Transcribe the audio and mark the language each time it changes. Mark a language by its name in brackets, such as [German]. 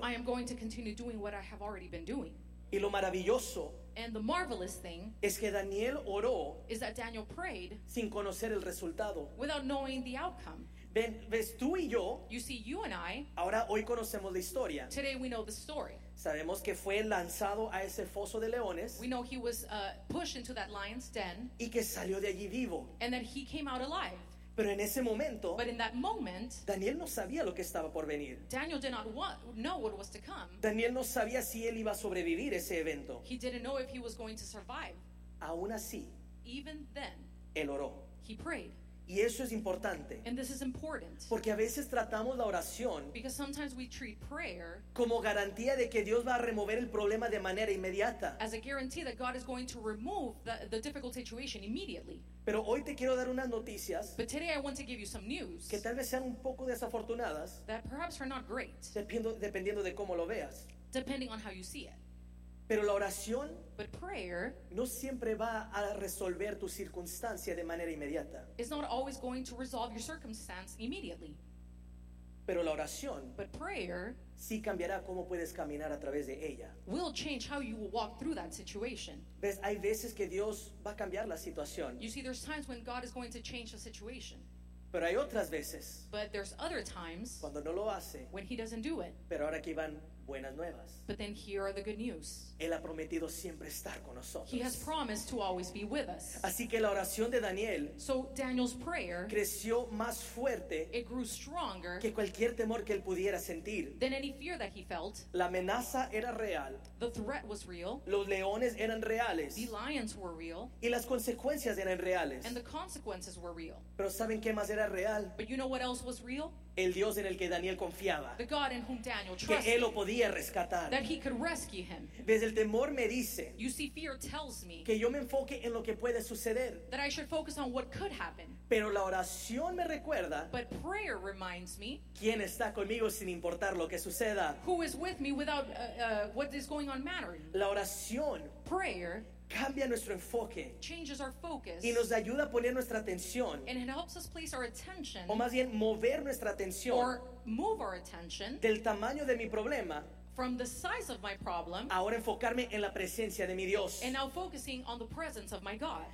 [English] I am going to continue doing what I have already been doing. [Spanish] Y lo maravilloso, [English] and the marvelous thing, [Spanish] es que Daniel oró, [English] is that Daniel prayed, [Spanish] sin conocer el resultado, [English] without knowing the outcome. [Spanish] Ven, ves tú y yo, [English] you see, you and I, [Spanish] ahora hoy conocemos la historia. [English] Today we know the story. [Spanish] Sabemos que fue lanzado a ese foso de leones. [English] We know he was pushed into that lion's den. [Spanish] Y que salió de allí vivo. [English] And that he came out alive. [Spanish] Pero en ese momento, [English] but in that moment, [Spanish] Daniel no sabía lo que estaba por venir. [English] Daniel did not know what was to come. [Spanish] Daniel no sabía si él iba a sobrevivir ese evento. [English] He didn't know if he was going to survive. [Spanish] Aún así, [English] even then, [Spanish] él oró. [English] He prayed. [Spanish] Y eso es importante. [English] And this is important. [Spanish] Porque a veces tratamos la oración, [English] because sometimes we treat prayer, [Spanish] como garantía de que Dios va a remover el problema de manera inmediata. [English] As a guarantee that God is going to remove the difficult situation immediately. [Spanish] Pero hoy te quiero dar unas noticias, [English] but today I want to give you some news, [Spanish] que tal vez sean un poco desafortunadas, [English] that perhaps are not great, [Spanish] dependiendo de cómo lo veas, [English] depending on how you see it. [Spanish] Pero la oración, [English] but prayer, [Spanish] no siempre va a resolver tu circunstancia de manera inmediata. [English] It's not always going to resolve your circumstance immediately. [Spanish] Pero la oración, [English] but prayer, [Spanish] sí cambiará cómo puedes caminar a través de ella. [English] Will change how you will walk through that situation. [Spanish] ¿Ves? Hay veces que Dios va a cambiar la situación. [English] You see, there's times when God is going to change the situation. [Spanish] Pero hay otras veces, [English] but there's other times, [Spanish] cuando no lo hace, [English] when he doesn't do it. [Spanish] Pero ahora aquí van buenas nuevas. [English] But then here are the good news. [Spanish] Él ha prometido siempre estar con nosotros. [English] He has promised to always be with us. [Spanish] Así que la oración de Daniel, [English] so Daniel's prayer, [Spanish] creció más fuerte, [English] it grew stronger, [Spanish] que cualquier temor que él pudiera sentir, [English] than any fear that he felt. [Spanish] La amenaza era real. [English] The threat was real. [Spanish] Los leones eran reales. [English] The lions were real. [Spanish] Y las consecuencias eran reales. [English] And the consequences were real. [Spanish] Pero ¿saben qué más era real? [English] But you know what else was real? [Spanish] El Dios en el que Daniel confiaba. [English] The God in whom Daniel trusted. [Spanish] Que él lo podía rescatar. [English] That he could rescue him. [Spanish] Desde el temor me dice, [English] you see, fear tells me, [Spanish] que yo me enfoque en lo que puede suceder. [English] That I should focus on what could happen. [Spanish] Pero la oración me recuerda, [English] but prayer reminds me, [Spanish] quién está conmigo sin importar lo que suceda. [English] Who is with me without what is going on mattering. [Spanish] La oración, [English] prayer, [Spanish] cambia nuestro enfoque, [English] changes our focus, [Spanish] y nos ayuda a poner nuestra atención, [English] and it helps us place our attention, [Spanish] o más bien mover nuestra atención, [English] or move our attention, [Spanish] del tamaño de mi problema, [English] from the size of my problem, [Spanish] ahora enfocarme en la presencia de mi Dios. [English] And now focusing on the presence of my God.